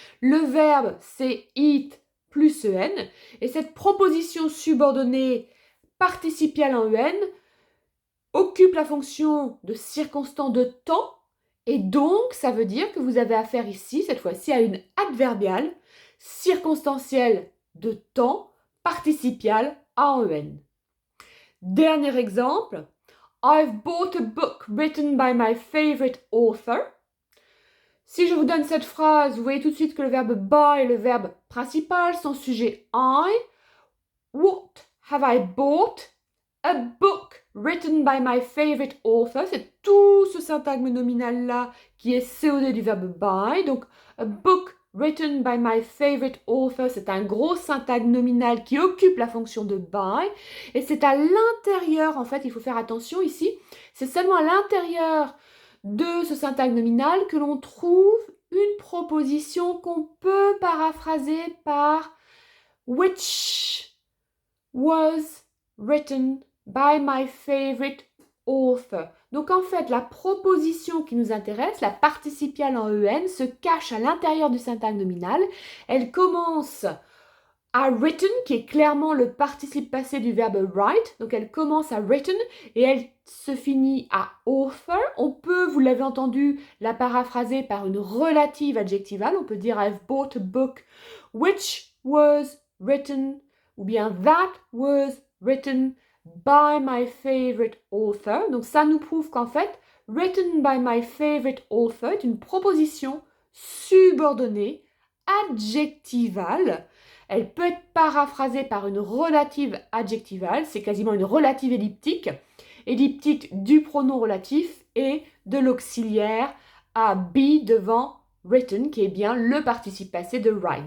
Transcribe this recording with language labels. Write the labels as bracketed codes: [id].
[fr] Le verbe, c'est eat plus en. Et cette proposition subordonnée participiale en en occupe la fonction de circonstant de temps, et donc ça veut dire que vous avez affaire ici, cette fois-ci, à une adverbiale circonstancielle de temps participiale en en. Dernier exemple, [en] I've bought a book written by my favorite author. [fr] Si je vous donne cette phrase, vous voyez tout de suite que le verbe buy est le verbe principal, son sujet I. [en] What have I bought? A book written by my favorite author. [fr] C'est tout ce syntagme nominal-là qui est COD du verbe buy. Donc, [en] a book written by my favorite author, [fr] c'est un gros syntagme nominal qui occupe la fonction de buy. Et c'est à l'intérieur, en fait, il faut faire attention ici, c'est seulement à l'intérieur de ce syntagme nominal que l'on trouve une proposition qu'on peut paraphraser par [en] which was written by my favorite author. [fr] Donc en fait, la proposition qui nous intéresse, la participiale en en, se cache à l'intérieur du syntagme nominal. Elle commence à written, qui est clairement le participe passé du verbe write. Donc elle commence à written et elle se finit à author. On peut, vous l'avez entendu, la paraphraser par une relative adjectivale. On peut dire [en] I've bought a book which was written, [fr] ou bien [en] that was written by my favorite author. [fr] Donc ça nous prouve qu'en fait, [en] written by my favorite author [fr] est une proposition subordonnée, adjectivale. Elle peut être paraphrasée par une relative adjectivale, c'est quasiment une relative elliptique du pronom relatif et de l'auxiliaire à be devant written, qui est bien le participe passé de write.